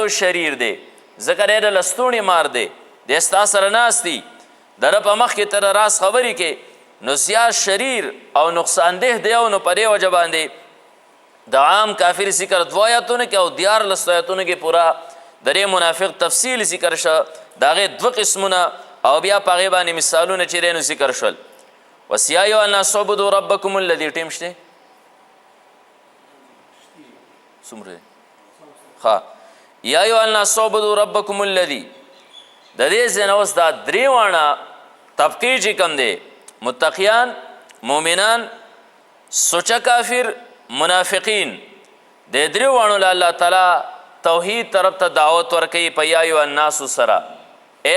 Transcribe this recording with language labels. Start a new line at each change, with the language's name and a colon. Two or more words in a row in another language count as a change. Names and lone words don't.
Pashto: او شریر دی ځکه ډېر لستوڼې مار دی د ستا سره ناست دي د رب په مخ کې تر راز خبرې کې نو زیات شریر او نقصان ده دی او نو په دې وجه باندې د عام کافر ذکر 2 آیاتونه کې او 14 آیاتونه کې پورا د دې منافق تفصیل ذکر شو د هغې 2 قسمونه او بیا په هغې باندې مثالونه چې دی نو ذکر شول وس
Arabic: یا ایها الناس اعبدوا ربکم الذي
Pashto: ټیم شته څومره ښه
Arabic: یا ایها الناس اعبدوا ربکم الذي
Pashto: د دې ځای نه اوس دا درې واړه طبقې چې کوم دی متقیان مؤمنان سوچه کافر منافقین د درې واړو له الله تعالی توحید طرف ته دعوت ورکوي په
Arabic: یا ایها الناس
Pashto: سره ای